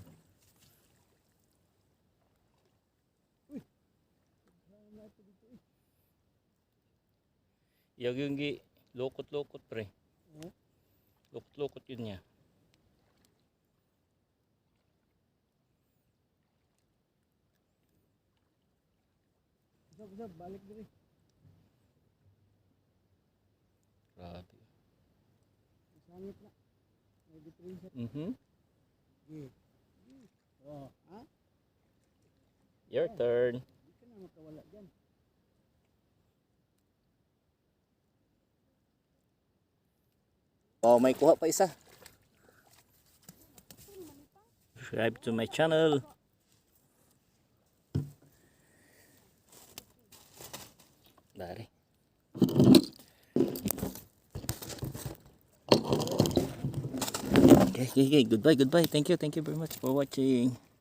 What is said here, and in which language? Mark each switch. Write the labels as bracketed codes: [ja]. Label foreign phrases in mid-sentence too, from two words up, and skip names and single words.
[tl] Yung lokot-lokot pre. Lokot-lokot yun niya. [ceb] Balik diri. Grabe. Sangit na. May diferensya. Okay. Oh, ha? [en] Your turn. [tl] Hindi ka na makawala dyan. Oh, may kuha pa isa. [en] Subscribe to my channel. [ceb] Dari. [en] Okay. Goodbye. Thank you very much for watching.